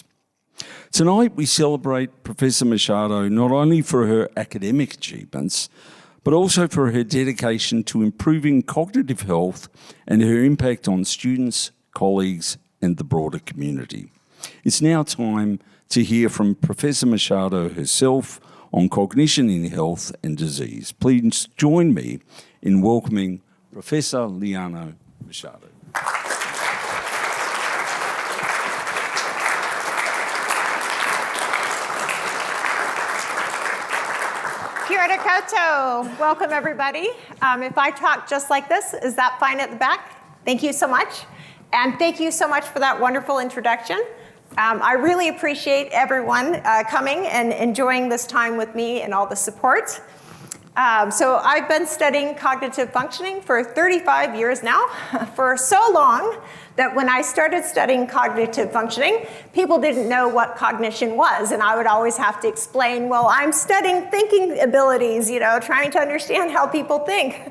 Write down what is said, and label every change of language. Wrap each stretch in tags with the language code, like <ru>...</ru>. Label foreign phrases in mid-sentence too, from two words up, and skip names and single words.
<en>Tonight we celebrate Professor Machado not only for her academic achievements, but also for her dedication to improving cognitive health and her impact on students, colleagues, and the broader community. It's now time to hear from Professor Machado herself on cognition in health and disease. Please join me in welcoming Professor Liana Machado.</en> <mi>Kia ora koutou.</mi> <en>Welcome, everybody. If I talk just like this, is that fine at the back? Thank you so much. And thank you so much for that wonderful introduction. I really appreciate everyone coming and enjoying this time with me and all the support. So I've been studying cognitive functioning for 35 years now, for so long that when I started studying cognitive functioning, people didn't know what cognition was, and I would always have to explain, well, I'm studying thinking abilities, trying to understand how people think.</en>